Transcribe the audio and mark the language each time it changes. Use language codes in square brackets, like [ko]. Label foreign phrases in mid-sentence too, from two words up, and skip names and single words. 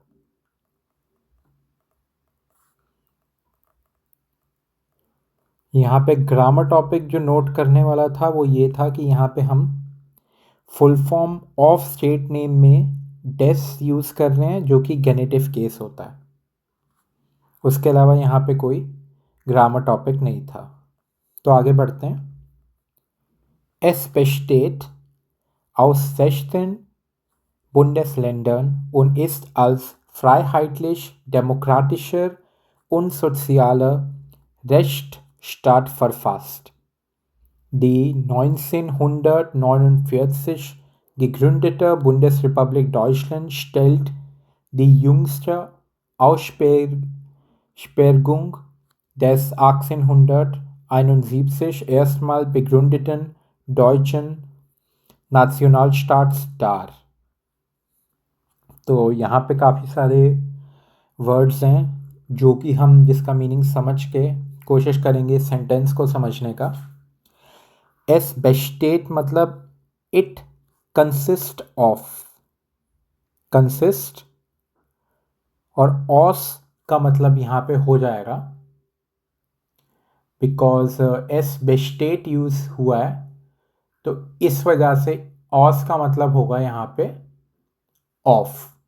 [hi] यहाँ पे [en] grammar topic [hi] जो नोट करने वाला था वो ये था कि यहाँ पे हम [en] full form of state name [hi] में डेस यूज़ कर रहे हैं, जो कि [en] genitive case [hi] होता है। उसके अलावा यहाँ पे कोई [en] grammar topic [hi] नहीं था। तो आगे बढ़ते हैं। [de] Es besteht aus 16 Bundesländern und ist als freiheitlich-demokratischer und sozialer Rechtsstaat verfasst. Die 1949 gegründete Bundesrepublik Deutschland stellt die jüngste Aussperrung des 1871 erstmal begründeten deutschen Nationalstaats dar। [hi] तो यहाँ पे काफ़ी सारे वर्ड्स हैं जो कि हम जिसका मीनिंग समझ के कोशिश करेंगे सेंटेंस को समझने का। [de] es besteht [hi] मतलब [en] it consist of, consist, [hi] और ऑस का मतलब यहाँ पे हो जाएगा बिकॉज [de] es besteht [hi] यूज हुआ है, तो इस वजह से ऑस का मतलब होगा यहाँ पे ऑफ।